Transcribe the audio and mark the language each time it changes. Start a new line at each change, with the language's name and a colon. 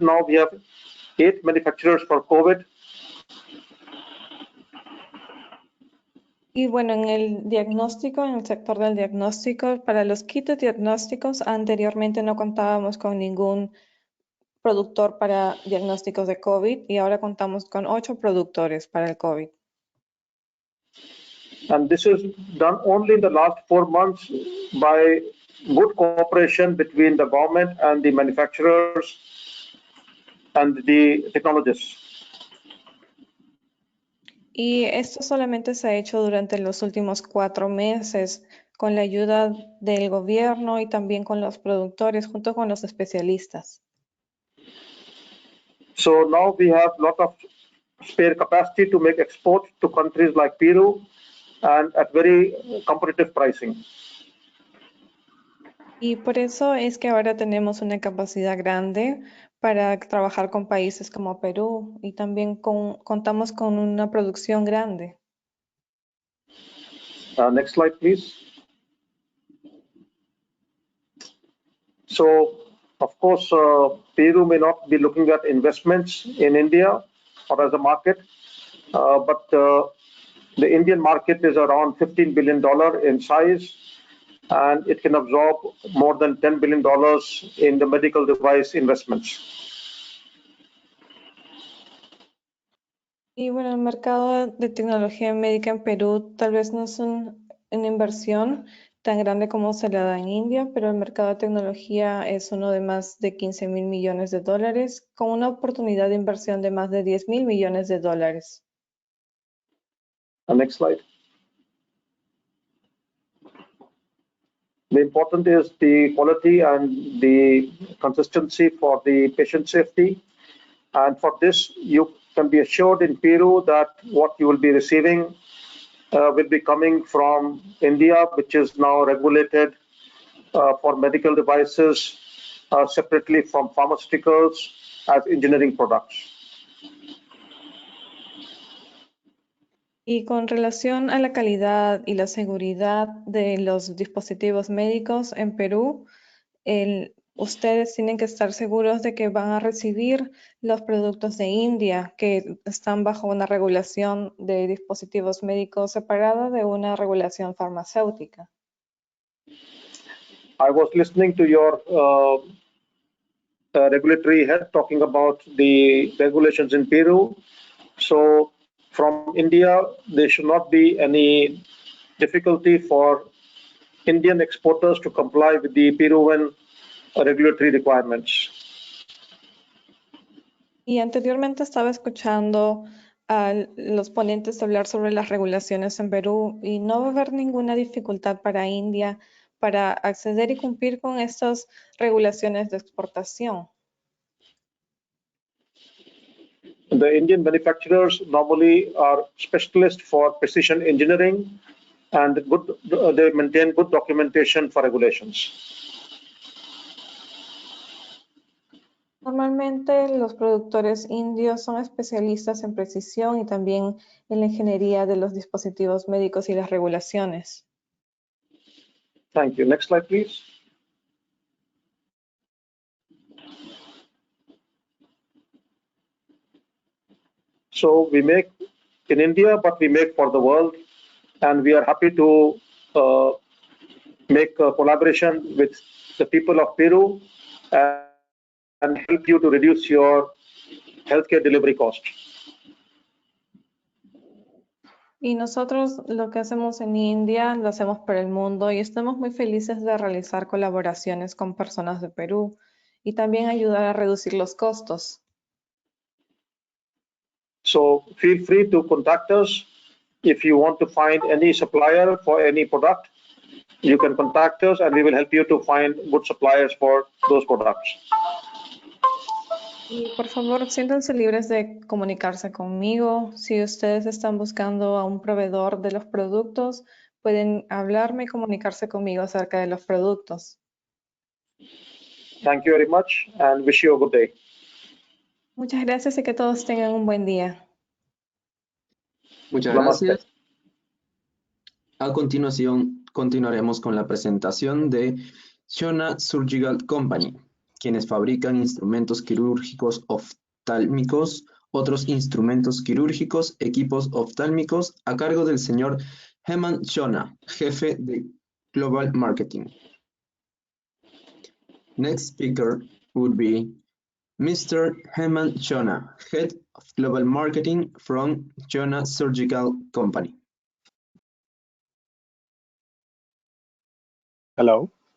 English: Now we have 8 manufacturers for COVID.
Spanish: Y bueno, en el diagnóstico, en el sector del diagnóstico, para los kits diagnósticos, anteriormente no contábamos con ningún productor para diagnósticos de COVID y ahora contamos con 8 productores para el COVID.
English: And this is done only in the last 4 months by good cooperation between the government and the manufacturers and the technologists.
Spanish: Y esto solamente se ha hecho durante los últimos 4 meses con la ayuda del gobierno y también con los productores junto con los especialistas.
English: So now we have a lot of spare capacity to make exports to countries like Peru and at very competitive pricing.
Spanish: Y por eso es que ahora tenemos una capacidad grande para trabajar con países como Perú y también contamos con una producción grande.
English: Next slide, please. So, of course, Peru may not be looking at investments in India or as a market, but the Indian market is around $15 billion in size, and it can absorb more than $10 billion in the medical device investments.
Spanish: Y bueno, el mercado de tecnología médica en Perú tal vez no es una inversión tan grande como se la da en India, pero el mercado de tecnología es uno de más de 15.000 millones de dólares, con una oportunidad de inversión de más de 10.000 millones de dólares.
English: Next slide. The important is the quality and the consistency for the patient safety. And for this, you can be assured in Peru that what you will be receiving will be coming from India, which is now regulated for medical devices separately from pharmaceuticals as engineering products.
Spanish: Y con relación a la calidad y la seguridad de los dispositivos médicos en Perú, ustedes tienen que estar seguros de que van a recibir los productos de India que están bajo una regulación de dispositivos médicos separada de una regulación farmacéutica.
English: I was listening to your regulatory head talking about the regulations in Peru. So from India, there should not be any difficulty for Indian exporters to comply with the Peruvian regulatory requirements.
Spanish: Y anteriormente estaba escuchando a los ponentes hablar sobre las regulaciones en Perú y no va a haber ninguna dificultad para India para acceder y cumplir con estas regulaciones de exportación.
English: The Indian manufacturers normally are specialists for precision engineering and they maintain good documentation for regulations.
Spanish: Normalmente los productores indios son especialistas en precisión y también en la ingeniería de los dispositivos médicos y las regulaciones.
English: Thank you. Next slide, please. So we make in India, but we make for the world, and we are happy to make a collaboration with the people of Peru and help you to reduce your healthcare delivery cost.
Spanish: Y nosotros lo que hacemos en India lo hacemos para el mundo y estamos muy felices de realizar colaboraciones con personas de Perú y también ayudar a reducir los costos.
English: So feel free to contact us if you want to find any supplier for any product. You can contact us and we will help you to find good suppliers for those products.
Spanish: Y por favor, siéntanse libres de comunicarse conmigo. Si ustedes están buscando a un proveedor de los productos, pueden hablarme y comunicarse conmigo acerca de los productos.
English: Thank you very much and wish you a good day.
Spanish: Muchas gracias y que todos tengan un buen día. Muchas
Hindi: Namaste.
Spanish: gracias. A continuación, continuaremos con la presentación de Shona Surgical Company, quienes fabrican instrumentos quirúrgicos oftálmicos, otros instrumentos quirúrgicos, equipos oftálmicos, a cargo del señor Hemant Shona, jefe de Global Marketing.
English: Next speaker would be Mr. Hemant Shona, Head of Global Marketing from Shona Surgical Company. Hello.